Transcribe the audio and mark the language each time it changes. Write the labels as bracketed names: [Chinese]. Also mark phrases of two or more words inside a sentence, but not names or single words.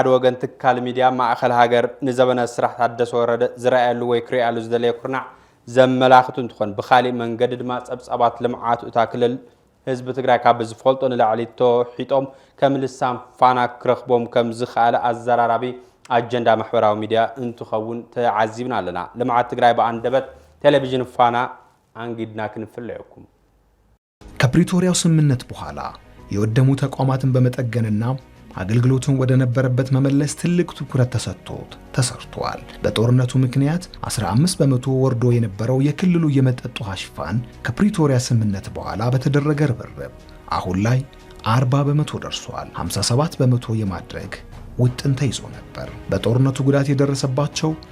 [Tigrinya] ወገን ትካል ሚድያ ማእኸል ሃገር ንዘበነ ስራሕ ታደሰ ወረደ ዝረኣየሉ ወይ ክሪአሉ ዝደለየ ኩርናዕ ዘመላኽት እንትኾን ብኻሊእ መንገዲ ድማ ጸብጻባት ልምዓት እታ ክልል ህዝቢ ትግራይ ካብ ዝፈልጦ ንላዕሊ ተሒጦም ከም ልሳን ፋና ክረኽቦም ከም ዝኽኣለ ኣዘራራቢ ኣጀንዳ ማሕበራዊ ሚድያ እንትኸውን ተዓዚብና ኣለና ልምዓት ትግራይ በኣንደበት ቴሌቪዥን ፋና አንጊድና ክንፍለየኩም [Amharic] ከፕሪቶሪያው ስምምነት በኋላ የወደሙ ተቋማትን በመጠገንና አገልግሎቱን ወደ ነበረበት መመለስ ትልቅ ትኩረት ተሰጥቶት ተሰርቷል። በጦርነቱ ምክንያት 15 በመቶ ወርዶ የነበረው የክልሉ የመጠጥ ውሃ ሽፋን ከፕሪቶሪያ ስምምነት በኋላ በተደረገ ርብርብ አሁን ላይ 40 በመቶ ደርሷል። 57 በመቶ የማድረግ ውጥን ተይዞ ነበር። በጦርነቱ ጉዳት የደረሰባቸው